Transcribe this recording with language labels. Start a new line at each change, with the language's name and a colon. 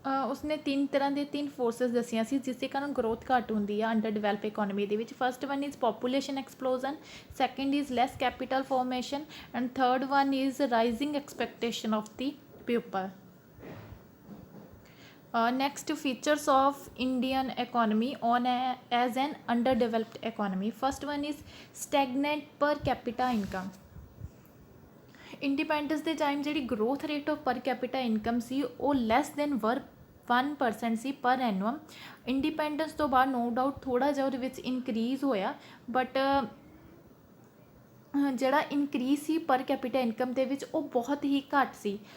Punjabi: ਉਸਨੇ ਤਿੰਨ ਤਰ੍ਹਾਂ ਦੇ ਫੋਰਸਿਸ ਦੱਸੀਆਂ ਸੀ ਜਿਸ ਦੇ ਕਾਰਨ ਗਰੋਥ ਘੱਟ ਹੁੰਦੀ ਆ
English: under develop economy
Punjabi: ਦੇ ਵਿੱਚ।
English: First one is population explosion, second is less capital formation and third one is rising expectation of the people. Next, features of Indian economy on as an underdeveloped economy. First one is stagnant per capita income.
Punjabi: Independence ਦੇ time ਜਿਹੜੀ
English: growth rate of per capita income
Punjabi: ਸੀ ਉਹ
English: less than 1%
Punjabi: ਸੀ
English: Per annum.
Punjabi: Independence ਤੋਂ ਬਾਅਦ
English: no doubt
Punjabi: ਥੋੜ੍ਹਾ ਜਿਹਾ ਉਹਦੇ ਵਿੱਚ ਇਨਕਰੀਜ਼ ਹੋਇਆ ਬਟ ਜਿਹੜਾ ਇਨਕਰੀਜ਼ ਸੀ ਪਰ ਕੈਪੀਟਾ ਇਨਕਮ ਦੇ ਵਿੱਚ ਉਹ ਬਹੁਤ ਹੀ ਘੱਟ ਸੀ।